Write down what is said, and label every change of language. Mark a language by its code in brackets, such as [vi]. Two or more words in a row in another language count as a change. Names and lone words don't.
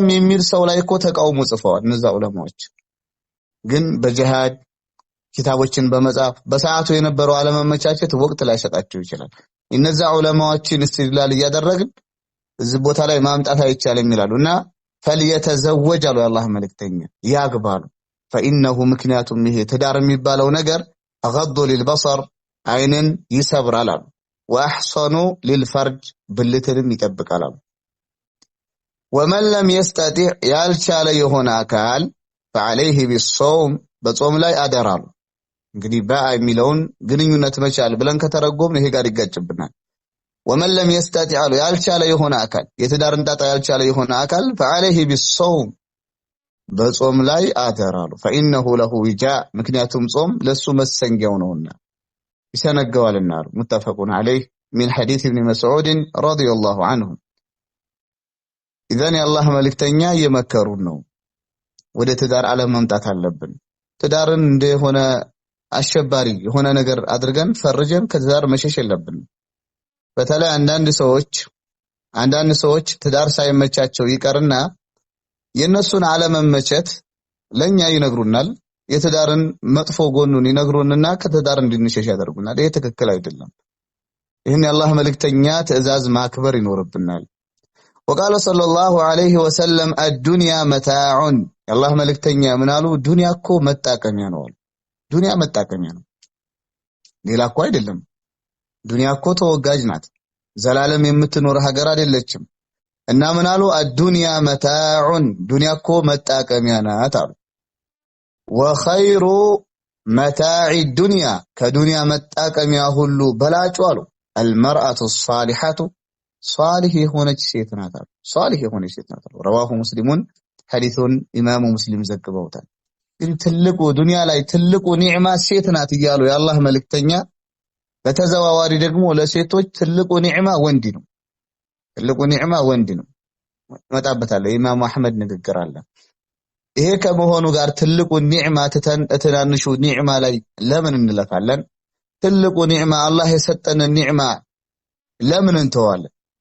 [am] የሚል ሰው ላይ እኮ ተቃውሞ ጽፈዋል። እነዛ ዑለማዎች ግን በጂሃድ ኪታቦችን በመጻፍ በሰዓቱ የነበረው አለመመቻቸት ወቅት ላይ ሰጣቸው ይችላል። እነዛ ዑለማዎችን استدلال እያደረግን እዚህ ቦታ ላይ ማምጣት አይቻልም ይላሉና فليتزوج አሉ የአላህ መልእክተኛ ያግባሉ። فإنه ምክንያቱም ይሄ ትዳር የሚባለው ነገር [ar] أغض للبصر [am] አይንን ይሰብራል አሉ [ar] وأحصن للفرج [am] ብልትንም ይጠብቃል አሉ። [ar] ومن لم يستطيع [am] ያልቻለ የሆነ አካል [ar] فعليه بالصوم [am] በጾም ላይ አደራሉ። እንግዲህ ባአ የሚለውን ግንኙነት መቻል ብለን ከተረጎምን ይሄ ጋር ይጋጭብናል። [ar] ومن لم يستطع [am] ያልቻለ የሆነ አካል የትዳርን ጣጣ ያልቻለ የሆነ አካል [ar] فعليه بالصوم [am] በጾም ላይ አደራሉ [ar] فإنه له وجاء [am] ምክንያቱም ጾም ለሱ መሰንጊያው ነውና ይሰነገዋልና [ar] متفق عليه من حديث ابن مسعود رضي الله عنه إذن الله [am] መልእክተኛ የመከሩን ነው ወደ ትዳር ዓለም መምጣት አለብን ትዳርን እንደሆነ አሸባሪ የሆነ ነገር አድርገን ፈርጀን ከትዳር መሸሽ የለብን በተለይ አንዳንድ ሰዎች ትዳር ሳይመቻቸው ይቀርና የነሱን ዓለመመቸት ለኛ ይነግሩናል የትዳርን መጥፎ ጎኑን ይነግሩንና ከትዳር እንድንሸሽ ያደርጉናል ይሄ ትክክል አይደለም ይሄን የአላህ መልእክተኛ ትእዛዝ ማክበር ይኖርብናል [ar] وقال صلى الله عليه وسلم الدنيا متاع الله [am] መልእክተኛ ምን አሉ ዱንያ እኮ መጣቀሚያ ነው ዱንያ መጣቀሚያ ነው ሌላ እኮ አይደለም ዱንያ እኮ ተወጋጅ ናት ዘላለም የምትኖር ሀገር አይደለችም እና ምን አሉ [ar] الدنيا متاع [am] ዱንያ እኮ መጣቀሚያ ናት አሉ [ar] وخير متاع الدنيا [am] ከዱንያ መጣቀሚያ ሁሉ በላጩ አሉ المرأة [ar] الصالحة صالح [am] የሆነች ሴት ናት አሉ صالح የሆነች ሴት ናት አሉ [ar] رواه مسلمون [am] ሐዲሱን ኢማሙ ሙስሊም ዘግበውታል ትልቁ ዱንያ ላይ ትልቁ ኒዕማ ሴት ናት ይያሉ የአላህ መልእክተኛ በተዘዋዋሪ ደግሞ ለሴቶች ትልቁ ኒዕማ ወንድ ነው ትልቁ ኒዕማ ወንድ ነው መጣበታለ ኢማሙ አህመድ ንግግር አለ ይሄ ከመሆኑ ጋር ትልቁ ኒዕማ ተተናንሹ ኒዕማ ላይ ለምን እንለፋለን ትልቁ ኒዕማ አላህ የሰጠን ኒዕማ ለምን እንተዋለን